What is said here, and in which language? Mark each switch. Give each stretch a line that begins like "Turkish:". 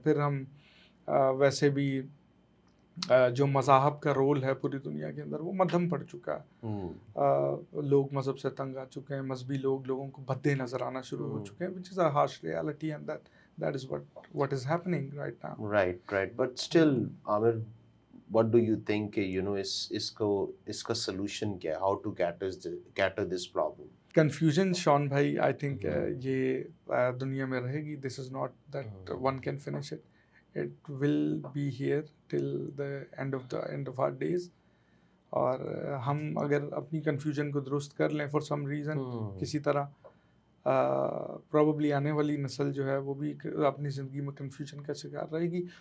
Urdu: پھر ہم ویسے بھی جو مذاہب کا رول ہے پوری دنیا کے اندر وہ مدھم پڑ چکا ہے. لوگ مذہب سے تنگ آ چکے ہیں, مذہبی لوگوں کو بھدے نظر آنا شروع ہو چکے ہیں, which is a harsh reality, and that is what is happening right now.
English: Right. But still, Amir, what do you think کہ اس کا solution کیا ہے? How to cater this problem?
Urdu: Confusion شان بھائی, آئی تھنک یہ دنیا میں رہے گی.
English: This is not that one can finish it. It will be here till the end of our days.
Urdu: اور ہم اگر اپنی کنفیوژن کو درست کر لیں فار سم ریزن, کسی طرح, پروبیبلی آنے والی نسل جو ہے وہ بھی اپنی زندگی میں کنفیوژن کا شکار رہے گی.